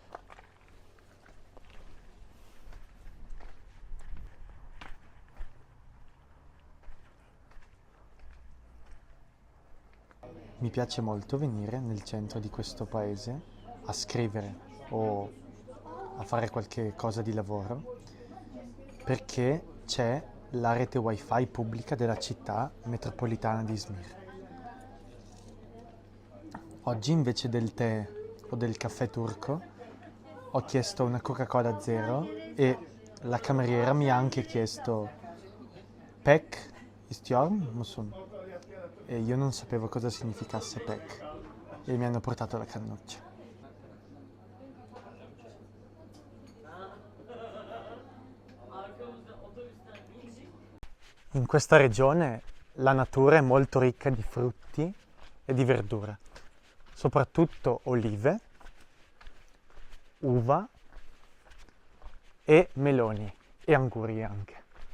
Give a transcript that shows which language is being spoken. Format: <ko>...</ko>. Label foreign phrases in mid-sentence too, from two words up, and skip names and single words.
<it>Mi piace molto venire nel centro di questo paese a scrivere o a fare qualche cosa di lavoro perché c'è la rete wifi pubblica della città metropolitana di Izmir. Oggi invece del tè o del caffè turco ho chiesto una Coca-Cola zero e la cameriera mi ha anche chiesto</it> <tr>pek istiyor musun?</tr> <it>E io non sapevo cosa significasse pek e mi hanno portato la cannuccia. In questa regione la natura è molto ricca di frutti e di verdura, soprattutto olive, uva e meloni e anguri anche.</it>